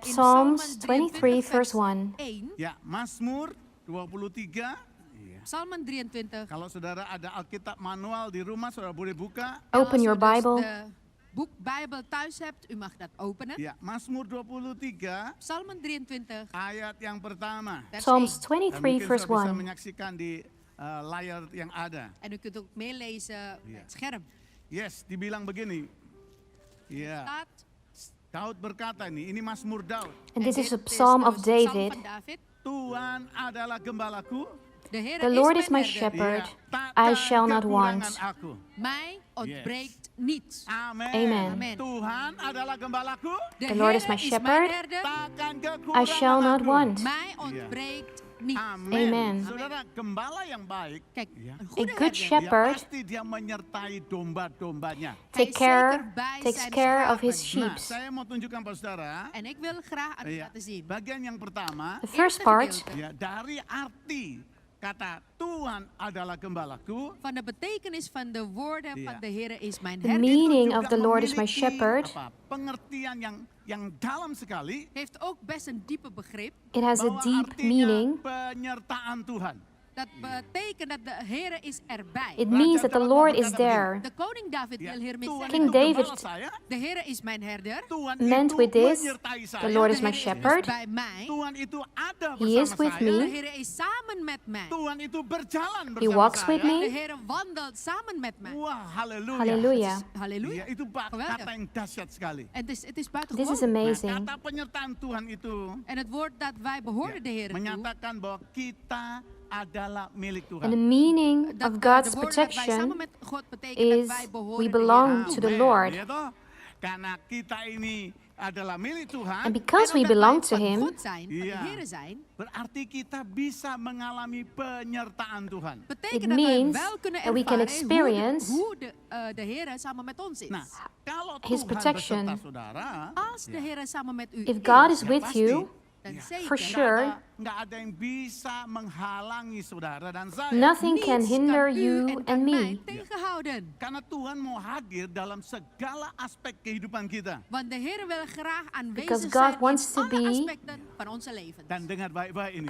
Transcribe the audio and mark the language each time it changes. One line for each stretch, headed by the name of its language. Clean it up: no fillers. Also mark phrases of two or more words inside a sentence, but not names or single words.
English: in Psalms
Dutch: Psalmen 23, 23
English: verse 1. 1.
Indonesian: Ya, Mazmur 23. Iya.
Dutch: Psalmen 23.
Indonesian: Kalau saudara ada Alkitab manual di rumah, saudara boleh buka.
English: Open
Dutch: Als
English: your
Dutch: u dus
English: Bible.
Dutch: de boek Bijbel thuis hebt, u mag dat openen.
Indonesian: Ya, Mazmur 23
Dutch: Psalmen 23,
Indonesian: ayat yang pertama.
Dutch: vers
English: Psalms 1. 23,
Indonesian: mungkin
English: verse
Indonesian: saudara bisa
English: 1.
Indonesian: menyaksikan di layar yang ada.
Dutch: En u kunt ook meelezen Ja. het scherm.
Indonesian: Yes, dibilang begini. Ya,
Dutch: Staat,
Indonesian: Daud berkata ini Mazmur Daud.
English: And this is a
Dutch: dit
English: psalm
Dutch: de
English: of
Dutch: psalm
English: David.
Dutch: van David.
Indonesian: Tuhan adalah gembalaku.
Dutch: De Heer
English: The Lord is
Dutch: mijn
English: my
Dutch: herder.
English: shepherd,
Indonesian: tak
English: I
Indonesian: akan
English: shall not
Indonesian: kekurangan
English: want.
Indonesian: aku.
Dutch: Mij ontbreekt niets. Amen. Amen. Amen.
Indonesian: Tuhan adalah gembalaku.
Dutch: De
English: The Lord is
Dutch: Heer
English: my shepherd.
Dutch: mijn herder.
Indonesian: Takkan
English: I
Indonesian: kekurangan
English: shall not
Indonesian: aku.
English: want.
Dutch: Mij ontbreekt niet.
Indonesian: Amin. Amen. Saudara, gembala yang baik,
Dutch: Kijk, ja, een
English: A
Dutch: goede
English: good
Dutch: herder,
Indonesian: ya
English: shepherd
Indonesian: pasti dia menyertai domba-dombanya.
English: takes care of his sheep.
Indonesian: Nah, saya mau tunjukkan pada saudara,
Dutch: en ik wil graag aan u
Indonesian: ya,
Dutch: laten zien.
Indonesian: bagian yang pertama,
English: The first
Dutch: Eerste
English: part
Dutch: gedeelte
Indonesian: ya dari arti kata Tuhan adalah gembalaku.
Dutch: van de betekenis van de woorden Ja. van de Heer is mijn
English: The
Dutch: herder,
English: meaning
Indonesian: Itu
English: of
Indonesian: juga
English: the Lord is my
Indonesian: memiliki,
English: shepherd.
Indonesian: pengertian yang dalam sekali,
Dutch: heeft ook best een diepe begrip.
English: It has a
Indonesian: bahwa
English: deep
Indonesian: artinya
English: meaning.
Indonesian: penyertaan Tuhan.
Dutch: Dat betekent dat de Heer is erbij.
English: It means that the Lord is there.
Dutch: De koning David
Indonesian: Ya,
Dutch: wil hiermee
Indonesian: Tuhan
English: King
Indonesian: itu
Dutch: zeggen,
English: David
Indonesian: gembala saya,
Dutch: de Heer is mijn herder.
Indonesian: Tuhan
English: meant
Indonesian: itu
English: with this,
Indonesian: menyertai saya,
English: the Lord
Dutch: De
English: is my
Dutch: Heer
English: shepherd.
Dutch: bij mij.
Indonesian: Tuhan itu ada
English: He is
Indonesian: bersama
English: with
Indonesian: saya.
English: me.
Dutch: De Heer is samen met mij.
Indonesian: Tuhan itu berjalan
English: He
Indonesian: bersama
English: walks
Indonesian: saya.
English: with me.
Dutch: De Heer wandelt samen met mij.
Indonesian: Wah, haleluya.
English: Hallelujah.
Dutch: Halleluja.
Indonesian: Ya, itu
Dutch: Geweldig.
Indonesian: kata yang dahsyat sekali.
Dutch: En het is
English: This
Dutch: buitengewoon.
English: is amazing.
Indonesian: Kata penyertaan Tuhan itu
Dutch: En het woord dat wij behoren de Heer toe,
Indonesian: menyatakan bahwa kita adalah milik
English: And the
Indonesian: Tuhan.
English: meaning
Dutch: dat
English: of
Dutch: de
English: God's
Dutch: woorden dat wij samen
English: protection
Dutch: met God betekent dat
English: is
Dutch: wij behoren
English: we
Dutch: de Heer
English: belong
Dutch: toe.
English: to the
Indonesian: Amen,
English: Lord.
Indonesian: ya toh? Karena kita ini adalah milik Tuhan,
English: And because we
Dutch: En omdat
English: belong
Dutch: wij
English: to
Dutch: van
English: Him,
Dutch: God zijn, van Ja. de Heer zijn,
Indonesian: berarti kita bisa mengalami penyertaan Tuhan.
Dutch: betekent
English: It
Dutch: dat wij
English: means
Dutch: wel kunnen
English: that we can
Dutch: ervaren
English: experience
Dutch: hoe de Heer samen met ons is.
Indonesian: Nah, kalau
English: His
Indonesian: Tuhan
English: protection.
Indonesian: beserta saudara,
Dutch: Als de Heer samen met u
English: if
Dutch: is,
English: God is
Indonesian: ya
English: with
Indonesian: pasti,
English: you,
Indonesian: dan ya,
Dutch: zeker
English: for sure,
Indonesian: nggak ada yang bisa menghalangi saudara dan saya.
English: nothing can
Dutch: niets
English: hinder
Dutch: kan u
English: you
Dutch: en
English: and
Dutch: kan mij
English: me.
Dutch: tegenhouden.
Indonesian: Karena Tuhan mau hadir dalam segala aspek kehidupan kita.
Dutch: Want de Heer wil graag
English: Because
Dutch: aanwezig
English: God
Dutch: zijn
English: wants
Dutch: in
English: to
Dutch: alle
English: be
Dutch: aspecten van onze levens.
Indonesian: Dan dengar baik-baik ini.